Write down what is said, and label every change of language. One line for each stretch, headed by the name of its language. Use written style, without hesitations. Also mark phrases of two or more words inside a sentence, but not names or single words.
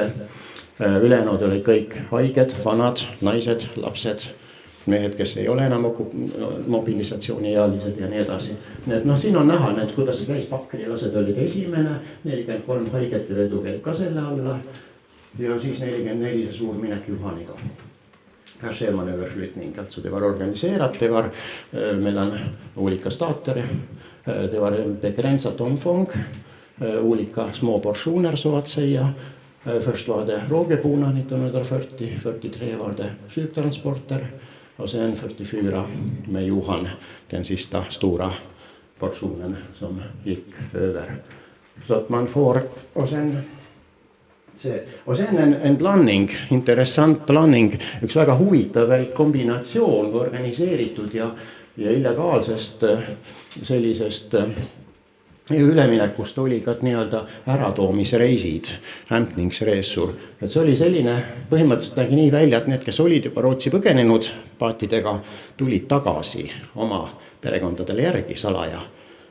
Estonian: Ülejäänud olid kõik haiged, vanad, naised, lapsed, mehed, kes ei ole enam mobilisatsiooniealised ja nii edasi. Siin on näha, kuidas käis pakrilased olid esimene, 43 haiget ja vedu käib ka selle alla ja siis 44 see suur minek Juhaniga.
Swedish: Här ser man överflyttning, alltså det var organiserat, det var mellan olika stater, det var en begränsat omfång, olika små portioner så att säga. Först var det rågeborna 1940, 43 var det sjuktransporter och sen 44 med Johan, den sista stora portionen som gick över. Så att man får, och sen en blandning, intressant blandning,
Estonian: üks väga huvitav kombinatsioon organiseeritud ja illegaalsest sellisest üleminekust oli ka nii-öelda äratoomisreisid, hämpningsreessur. Et see oli selline, põhimõtteliselt nägi nii välja, et need, kes olid juba Rootsi põgenenud paatidega, tulid tagasi oma perekondadele järgi salaja.